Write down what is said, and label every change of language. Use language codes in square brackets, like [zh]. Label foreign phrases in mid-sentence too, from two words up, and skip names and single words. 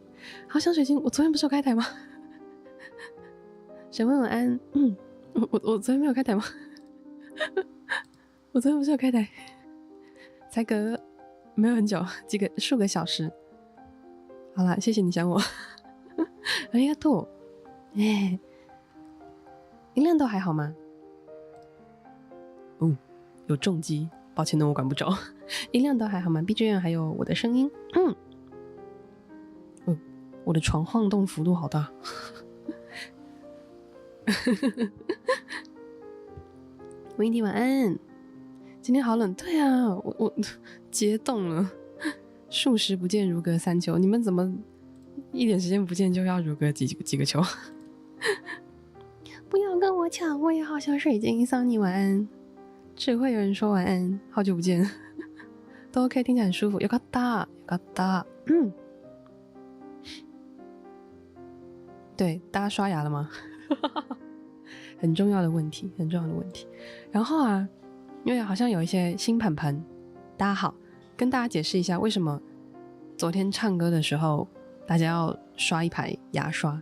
[zh] 好想水晶，我昨天不是有开台吗？沈问晚安。我昨天没有开台吗？我昨天不是有开台，才隔没有很久，数个小时。好啦，谢谢你想我。 [ja] ありがとう。 [zh] 音量都还好吗？有重击，抱歉呢，我管不着。音量都还好吗 ？BGM 还有我的声音。我的床晃动幅度好大。维尼晚安。今天好冷，对啊，我结冻了，数十不见如隔三秋。你们怎么一点时间不见就要如隔几个秋？不要跟我抢，我也好想水晶。桑尼晚安。只会有人说晚安，好久不见。都 OK， 听起来很舒服。 [ja] よかったよかった。 [zh] 对，大家刷牙了吗？很重要的问题。然后因为好像有一些新盘，大家好，跟大家解释一下为什么昨天唱歌的时候大家要刷一排牙刷。